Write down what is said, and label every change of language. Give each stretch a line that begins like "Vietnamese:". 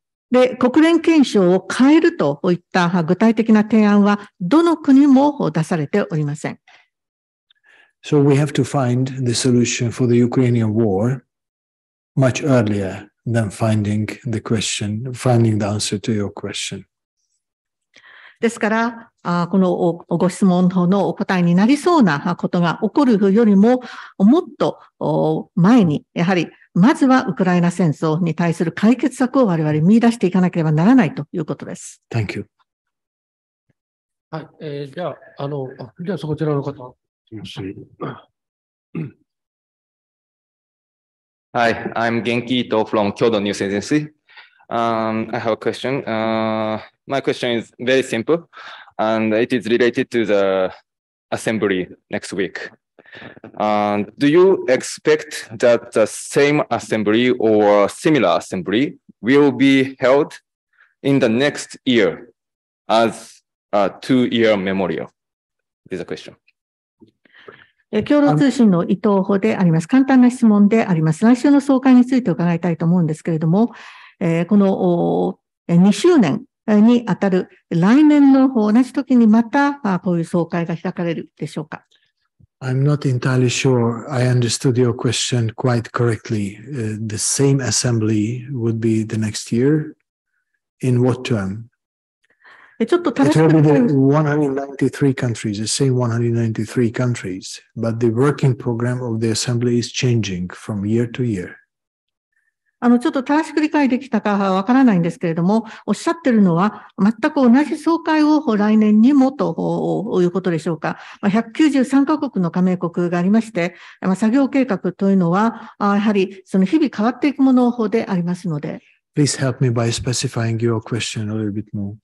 Japanese: で、国連憲章を変えるといった具体的な提案は、どの国も出されておりません。
English: So we have to find the solution for the Ukrainian war much earlier than finding the answer to your question.
Japanese: ですから、このご質問のお答えになりそうなことが起こるよりも、もっと前に、やはり、まずはウクライナ戦争に対する解決策を我々見出していかなければならないということです。
English: Thank you.
Japanese: はい。じゃあ、そちらの方。
English: Hi, I'm Genki Ito from Kyodo News Agency. I have a question. My question is very simple, and it is related to the assembly next week. Do you expect that the same assembly or similar assembly will be held in the next year as a 2-year memorial? This is a question.
Japanese: 共同通信の伊藤補であります。簡単な質問であります。来週の総会について伺いたいと思うんですけれども、この2周年にあたる来年の同じ時にまたこういう総会が開かれるでしょうか。
English: I'm not entirely sure I understood your question quite correctly. The same assembly would be the next year. In what term?
Japanese: ちょっと正し
English: It
Japanese: く
English: will be the 193 countries, the same 193 countries, but the working program of the assembly is changing from year to year.
Japanese: ちょっと正しく理解できたかわからないんですけれども、おっしゃってるのは、全く同じ総会を来年にもということでしょうか。 193カ国の加盟国がありまして、作業計画というのは、やはりその日々変わっていくものでありますので。
English: Please help me by specifying your question a little bit more.